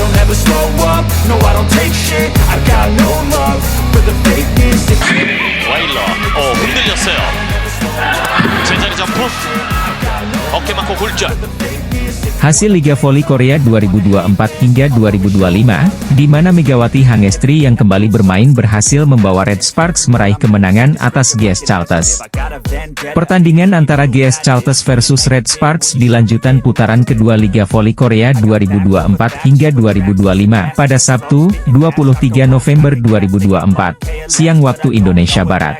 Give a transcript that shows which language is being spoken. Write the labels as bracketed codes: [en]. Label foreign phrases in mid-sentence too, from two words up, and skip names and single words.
[en] never slow up, no I don't take shit. I got no love for the fakeness. [ko] 와일러, 흔들렸어요. 제자리 점프, 어깨 맞고 굴절. [id] Hasil Liga Voli Korea 2024 hingga 2025, di mana Megawati Hangestri yang kembali bermain berhasil membawa Red Sparks meraih kemenangan atas GS Chalters. Pertandingan antara GS Chalters versus Red Sparks di lanjutan putaran kedua Liga Voli Korea 2024 hingga 2025 pada Sabtu, 23 November 2024, siang waktu Indonesia Barat.